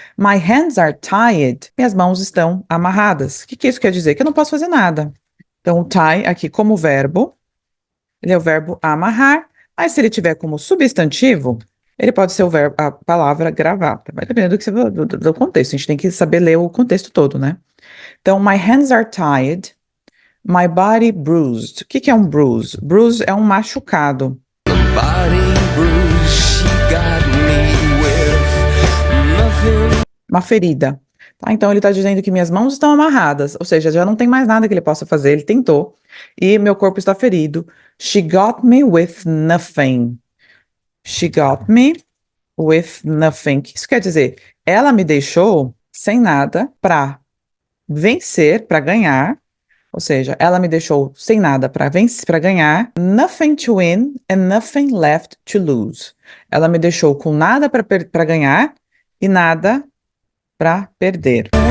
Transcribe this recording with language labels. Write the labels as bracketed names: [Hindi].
[English] My hands are tied. [Portuguese] Minhas mãos estão amarradas. O que que isso quer dizer? Que eu não posso fazer nada. Então, o tie aqui como verbo, ele é o verbo amarrar. Mas se ele tiver como substantivo, ele pode ser o verbo, a palavra gravata. Vai depender do que você, do contexto. A gente tem que saber ler o contexto todo, né? [English] Então, my hands are tied, my body bruised. [Portuguese] O que que é um bruise? Bruise é um machucado, [English] Body bruise, she got me with nothing. [Portuguese] uma ferida. Tá? Então, ele está dizendo que minhas mãos estão amarradas, ou seja, já não tem mais nada que ele possa fazer. Ele tentou e meu corpo está ferido. [English] She got me with nothing. [Portuguese] She got me with nothing. O que isso quer dizer? Ela me deixou sem nada para vencer, para ganhar. Ou seja, ela me deixou sem nada para vencer, para ganhar. [English] Nothing to win and nothing left to lose. [Portuguese] Ela me deixou com nada para ganhar e nada para perder.